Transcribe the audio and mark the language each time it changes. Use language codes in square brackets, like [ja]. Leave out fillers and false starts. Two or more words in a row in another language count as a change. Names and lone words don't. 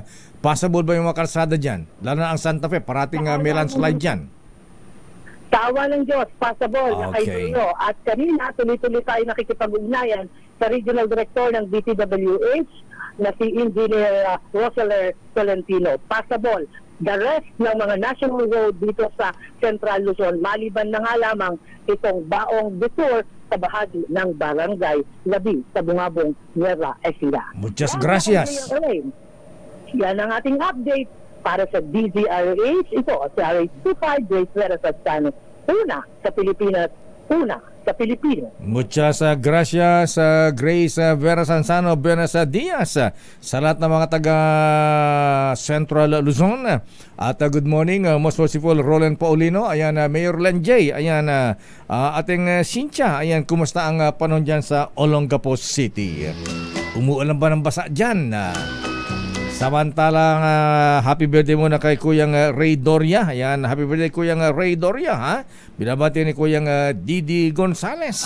[tl] Possible ba yung mga kalsada dyan? Lalo na ang Santa Fe, parating may landslide dyan. Tawa ng Diyos, possible na kayo. At kanina, tuloy-tuloy tayo nakikipag-ugnayan sa Regional Director ng DPWH na si Engineer Roseler Tolentino. Possible. [en] The rest [tl] ng mga national road dito sa Central Luzon, maliban na nga lamang itong Baong Detour sa bahagi ng Barangay Labi sa Bungabong, Nueva Ecija. [es] Muchas gracias. [tl] Yan ang ating update para sa DZRH. Ito, sa RH25, Grace Vera Satsano. Una sa Pilipinas, una sa Pilipino. [es] Muchas gracias, Grace Vera Sansano Buenos Dias, [tl] sa lahat ng mga taga Central Luzon. [en] At good morning, most merciful Roland Paulino, [tl] ayan, Mayor Len J, ayan, ating Cynthia, ayan, kumusta ang panahon dyan sa Olongapo City? Umuulan ba ng basa dyan? Samantalang [en] happy birthday [tl] muna kay Kuyang Ray Doria. Ayan, [en] happy birthday [tl] Kuyang Ray Doria, ha? Binabati ni Kuyang Didi Gonzales.